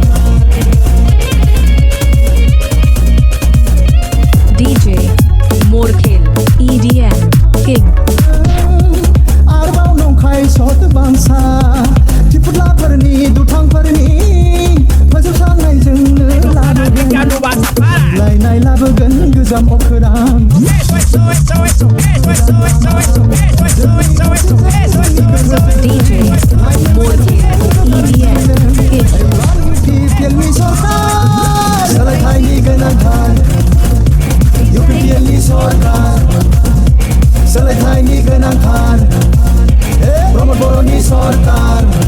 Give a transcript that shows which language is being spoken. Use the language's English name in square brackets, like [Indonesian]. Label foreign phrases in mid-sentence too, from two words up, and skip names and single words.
[Bodo] DJ Morkil EDM King आरोबाव नंखाय सत बांसा थिफुदलाफोरनि दुथांफोरनि फोजोबस्रांनायजोंनो लाबोगोन [Spanish] Ya no vas a parar. [Bodo] लायनाय लाबोगोन गोजाम अखोरां DJ Morkil EDM King इउपिपिएलनि सरकार सोलायथायनि गोनांथार इउपिपिएलनि सरकार सोलायथायनि गोनांथार प्रमोद बर'नि सरकार